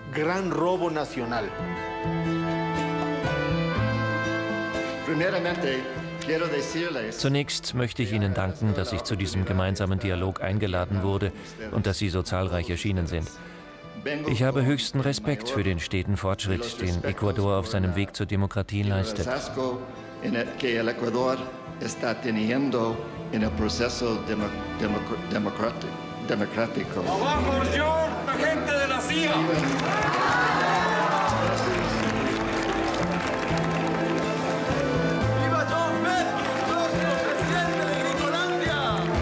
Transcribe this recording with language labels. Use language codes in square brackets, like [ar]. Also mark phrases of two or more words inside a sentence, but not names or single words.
[de] Zunächst möchte ich Ihnen danken, dass ich zu diesem gemeinsamen Dialog eingeladen wurde und dass Sie so zahlreich erschienen sind. Ich habe höchsten Respekt für den steten Fortschritt, den Ecuador auf seinem Weg zur Demokratie leistet. [es] En el proceso democrático. ¡Abajo George, agente de la CIA! ¡Viva George W, próximo presidente de Gringolandia!